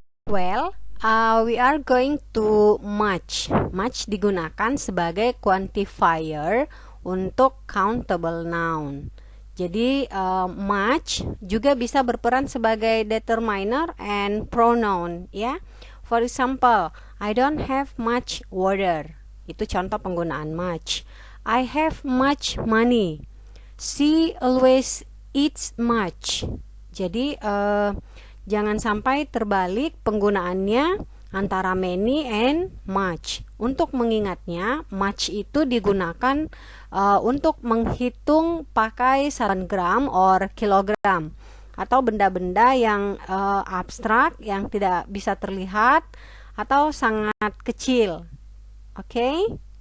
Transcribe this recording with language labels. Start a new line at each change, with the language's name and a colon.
English: Well, we are going to much.
Indonesian: Much digunakan sebagai quantifier untuk countable noun. Jadi much juga bisa berperan sebagai determiner and pronoun ya.
English: For example, I don't have much water.
Indonesian: Itu contoh penggunaan much.
English: I have much money. She always eats much.
Indonesian: Jadi jangan sampai terbalik penggunaannya antara many and much. Untuk mengingatnya, much itu digunakan untuk menghitung pakai gram or kilogram atau benda-benda yang abstrak yang tidak bisa terlihat atau sangat kecil. Oke?